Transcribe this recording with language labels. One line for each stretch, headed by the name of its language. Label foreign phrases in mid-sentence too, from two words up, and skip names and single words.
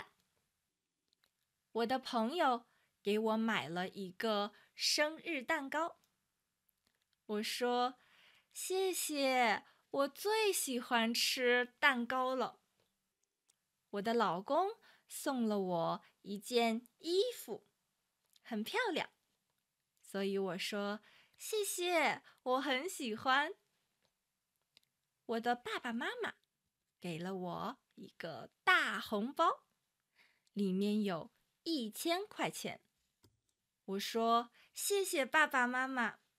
Chinese: 我的朋友給我買了一個生日蛋糕。我說：“謝謝，我最喜歡吃蛋糕了。” 我的老公送了我一件衣服，很漂亮，所以我說：“ 謝謝，我很喜歡。” 我的爸爸媽媽給了我一個大紅包，裡面有1000塊錢。我說：“謝謝爸爸媽媽。”